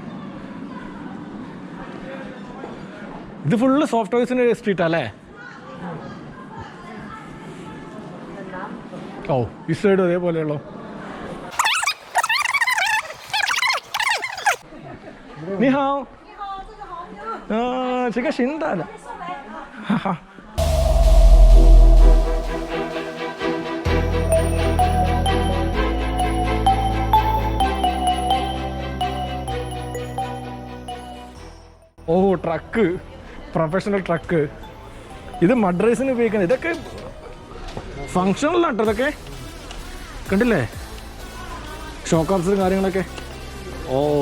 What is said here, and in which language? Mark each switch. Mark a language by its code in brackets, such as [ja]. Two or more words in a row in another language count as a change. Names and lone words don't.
[ml] ഇത് ഫുള്ള് സോഫ്റ്റ്വെയർസിൻ്റെ സ്ട്രീറ്റ് അല്ലേ ഓ ഈ സൈഡ് അതേപോലെയുള്ളോ [zh] 你好这个新的了哈哈 [ml] ഓ [en] truck professional truck [ml] ഇത് മഡ് റേസിന് ഉപയോഗിക്കുന്നത് ഇതൊക്കെ ഫങ്ഷണലാട്ടോ ഇതൊക്കെ കണ്ടില്ലേ ഷോക്ക് ഓപ്സും കാര്യങ്ങളൊക്കെ ഓ